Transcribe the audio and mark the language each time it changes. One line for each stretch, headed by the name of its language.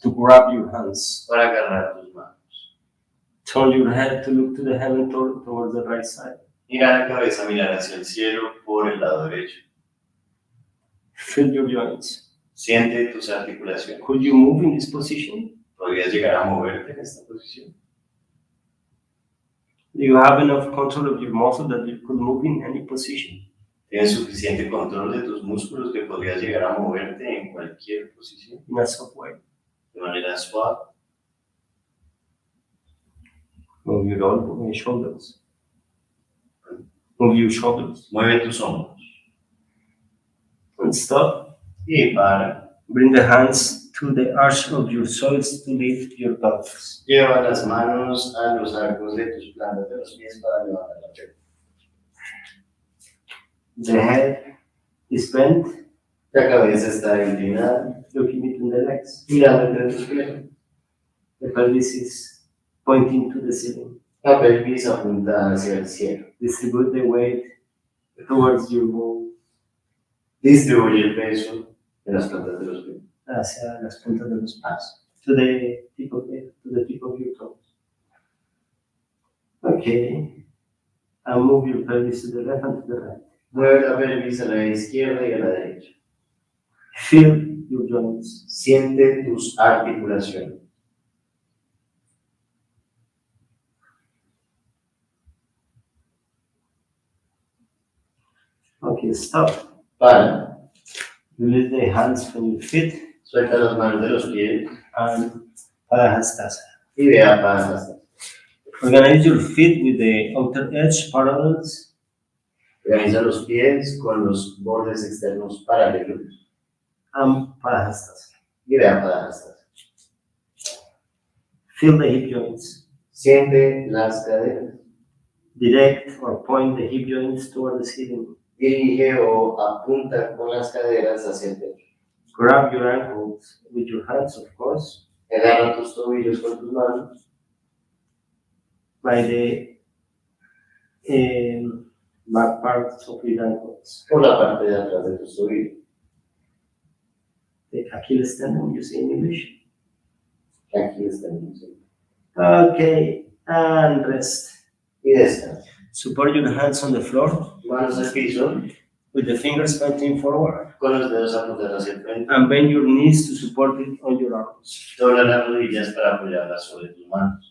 English: to grab your hands.
Spanish: para agarrar tus manos.
English: Turn your head to look to the heaven towards the right side.
Spanish: Gira la cabeza, mirar hacia el cielo por el lado derecho.
English: Feel your joints.
Spanish: Siente tus articulaciones.
English: Could you move in this position?
Spanish: ¿Podrías llegar a moverte en esta posición?
English: Do you have enough control of your muscle that you could move in any position?
Spanish: ¿Tienes suficiente control de tus músculos que podrías llegar a moverte en cualquier posición?
English: In a soft way.
Spanish: De manera suave.
English: Move your shoulders. Move your shoulders.
Spanish: Mueve tus hombros.
English: And stop.
Spanish: Y para.
English: Bring the hands to the arch of your soles to lift your pelvis.
Spanish: Lleva las manos a los arcos de tus plantas de los pies para levantar la pierna.
English: The head is bent,
Spanish: La cabeza está inclinada,
English: looking between the legs.
Spanish: mirando entre tus piernas.
English: The pelvis is pointing to the ceiling.
Spanish: La pelvis apunta hacia el cielo.
English: Distribute the weight towards your bone,
Spanish: Distribuye el peso en las plantas de los pies. hacia las puntas de los pies,
English: to the tip of your toes. Okay. And move your pelvis to the left and to the right.
Spanish: Mueve la pelvis a la izquierda y a la derecha.
English: Feel your joints.
Spanish: Siente tus articulaciones.
English: Okay, stop.
Spanish: Para.
English: Release the hands from your feet
Spanish: Suelta las manos de los pies
English: and Padahastasana.
Spanish: y ve a Asanas.
English: Organize your feet with the outer edge parallels.
Spanish: Organiza los pies con los bordes externos paralelos
English: And Padahastasana.
Spanish: y ve a Asanas.
English: Feel the hip joints.
Spanish: Siente las caderas.
English: Direct or point the hip joints toward the ceiling.
Spanish: Dirige o apunta con las caderas hacia el techo.
English: Grab your ankles with your hands, of course,
Spanish: Agarra tus tobillos con tus manos
English: by the back parts of your ankles.
Spanish: por la parte de atrás de tus tobillos.
English: The Achilles tendon, you say in English.
Spanish: Aquí está el muslo.
English: Okay, and rest.
Spanish: Y descansa.
English: Support your hands on the floor
Spanish: Manos al piso,
English: with the fingers pointing forward.
Spanish: con los dedos apuntados hacia el frente.
English: And bend your knees to support it on your arms.
Spanish: Dobla las rodillas para apoyarlas sobre tus manos.